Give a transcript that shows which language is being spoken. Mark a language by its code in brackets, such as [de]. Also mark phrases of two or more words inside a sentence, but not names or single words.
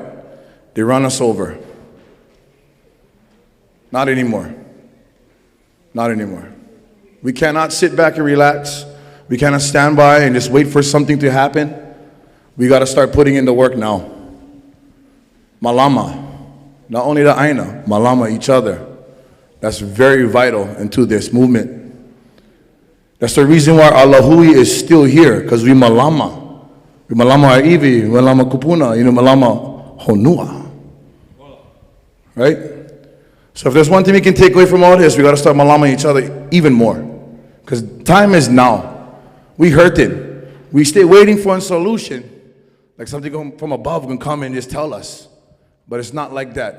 [en] They run us over. Not anymore. Not anymore. We cannot sit back and relax. We cannot stand by and just wait for something to happen. We got to start putting in the work now. Malama. Not only the aina, malama each other. That's very vital into this movement. That's the reason why our lahui is still here, because we malama. We malama our iwi, we [haw] malama kupuna, malama honua. [en] Right? So if there's one thing we can take away from all this, we got to start malama each other even more. Because time is now. We hurt it. We stay waiting for a solution, like something from above can come and just tell us. But it's not like that.